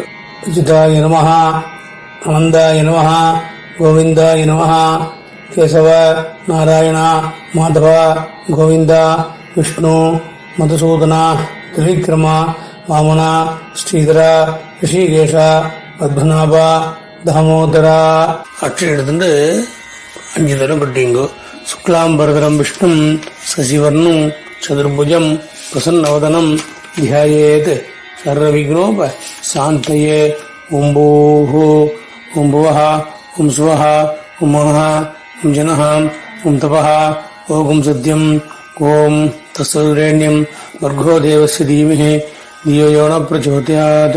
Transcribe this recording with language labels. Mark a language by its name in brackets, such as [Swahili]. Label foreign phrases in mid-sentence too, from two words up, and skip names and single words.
[Sanskrit] अच्युताय नमः, अनन्ताय नमः, गोविन्दाय नमः, केशव नारायण माधव गोविन्द विष्णु मधुसूदन त्रिविक्रम वामन श्रीधर हृषीकेश पद्मनाभ दामोदर [Tamil] அட்சை எடுத்துட்டு 5 தரம் பட்டிங்கோ. [Sanskrit] शुक्लाम्बरधरं विष्णु शशिवर्णं चतुर्भुजं प्रसन्नवदनं ध्यायेत् सर्वविघ्नोप शान्तये. ॐ भूः ॐ भुवः ॐ स्वः ॐ मनः ॐ जनः ॐ तपः ॐ सत्यम् ॐ तत्सवितुर्वरेण्यं भर्गो देवस्य धीमहि धियो यो न प्रचोदयात्.